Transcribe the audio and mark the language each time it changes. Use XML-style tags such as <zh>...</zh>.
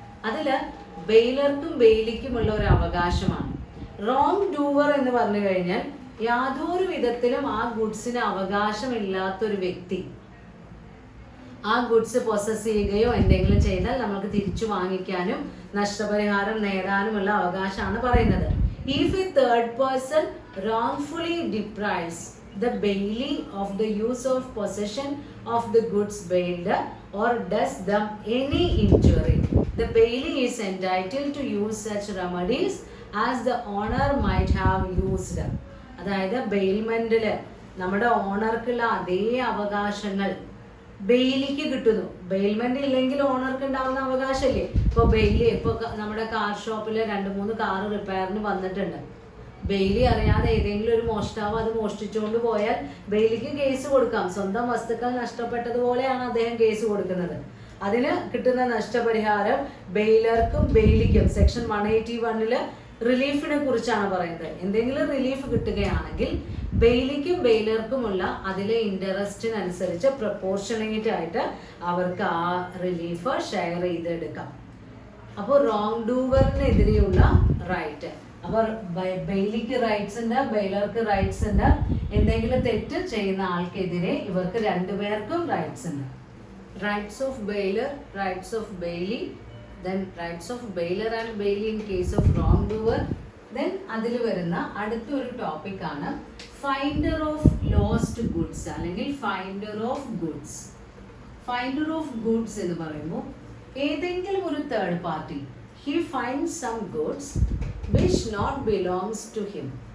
<ml>അതില് ബെയിലർക്കും ബെയിലിക്കുമുള്ള ഒരു അവകാശമാണ്. റോങ് ഡൂവർ എന്ന് പറഞ്ഞു കഴിഞ്ഞാൽ യാതൊരു വിധത്തിലും ആ ഗുഡ്സിന് അവകാശമില്ലാത്തൊരു വ്യക്തി ആ ഗുഡ്സ് പൊസസ് ചെയ്യുകയോ എന്തെങ്കിലും ചെയ്താൽ നമുക്ക് തിരിച്ചു വാങ്ങിക്കാനും നഷ്ടപരിഹാരം നേടാനുമുള്ള അവകാശമാണ് പറയുന്നത്.</ml> <en>If a third person wrongfully deprives the bailee of the use of possession of the goods bailed or does them any injury, the bailee is entitled to use such remedies as the owner might have used.</en> <ml>അതായത് ബെയിൽമെന്റില് നമ്മുടെ ഓണർക്കുള്ള അതേ അവകാശങ്ങൾ ബെയിലിക്ക് കിട്ടുന്നു. Bailment ഇല്ലെങ്കിൽ ഓണർക്ക് ഉണ്ടാവുന്ന അവകാശമില്ലേ? ഇപ്പൊ Bailey, ഇപ്പൊ നമ്മുടെ കാർ ഷോപ്പില് 2-3 കാറ് റിപ്പയറിന് വന്നിട്ടുണ്ട്, ബെയിലി അറിയാതെ ഏതെങ്കിലും ഒരു മോഷ്ടാവ് അത് മോഷ്ടിച്ചുകൊണ്ട് പോയാൽ ബെയിലിക്ക് കേസ് കൊടുക്കാം. സ്വന്തം വസ്തുക്കൾ നഷ്ടപ്പെട്ടതുപോലെയാണ് അദ്ദേഹം കേസ് കൊടുക്കുന്നത്. അതിന് കിട്ടുന്ന നഷ്ടപരിഹാരം ബെയിലർക്കും ബെയിലിക്കും സെക്ഷൻ 181 റിലീഫിനെ കുറിച്ചാണ് പറയുന്നത്. എന്തെങ്കിലും റിലീഫ് കിട്ടുകയാണെങ്കിൽ ബെയിലിക്കും ബെയിലർക്കുമുള്ള അതിലെ ഇൻട്രസ്റ്റിനനുസരിച്ച് പ്രൊപ്പോർഷനേറ്റ് ആയിട്ട് അവർക്ക് ആ റിലീഫ് ഷെയർ ചെയ്തെടുക്കാം. അപ്പോൾ റോങ് ഡൂവറിനെതിരെയുള്ള റൈറ്റ്, അപ്പോൾ ബെയിലിക്ക് റൈറ്റ്സ് ഉണ്ട്, ബെയിലർക്ക് റൈറ്റ്സ് ഉണ്ട്. എന്തെങ്കിലും തെറ്റ് ചെയ്യുന്ന ആൾക്കെതിരെ ഇവർക്ക് രണ്ടുപേർക്കും റൈറ്റ്സ് ഉണ്ട്. Rights of baler, rights of Bailey,</ml> <en>then rights of bailer and bailee in case of wrongdoer.</en> <ml>then അതിൽ വരുന്ന അടുത്തൊരു ടോപ്പിക് ആണ് ഫൈൻഡർ ഓഫ് ലോസ്റ്റ് ഗുഡ്സ് അല്ലെങ്കിൽ finder of goods. Finder of goods എന്ന് പറയുമ്പോൾ ഏതെങ്കിലും ഒരു third party</ml> <en>he finds some goods which not belongs to him.</en>